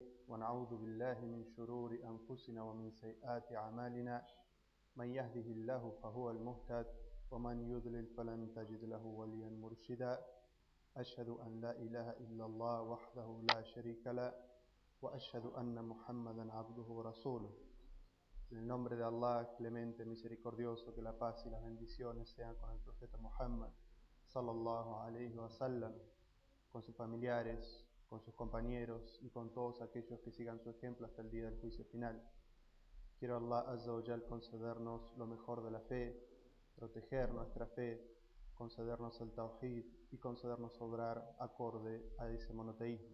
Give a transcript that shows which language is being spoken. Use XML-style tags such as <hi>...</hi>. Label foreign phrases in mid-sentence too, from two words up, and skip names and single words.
<ar>ونعوذ بالله من شرور أنفسنا ومن سيئات أعمالنا من يهده الله فهو المهتد ومن يضلل فلن تجد له وليا مرشدا أشهد أن لا إله إلا الله وحده لا شريك له وأشهد أن محمدا عبده ورسوله.</ar> <es>En el nombre de Allah, clemente, misericordioso, que la paz y las bendiciones sean con el profeta Muhammad</es> <ar>صلى الله عليه وسلم,</ar> <es>con sus familiares, con sus compañeros y con todos aquellos que sigan su ejemplo hasta el día del juicio final. Quiero</es> <ar>الله عز وجل</ar> <es>concedernos lo mejor de la fe, proteger nuestra fe, concedernos el tawhid y concedernos obrar acorde a ese monoteísmo.</es>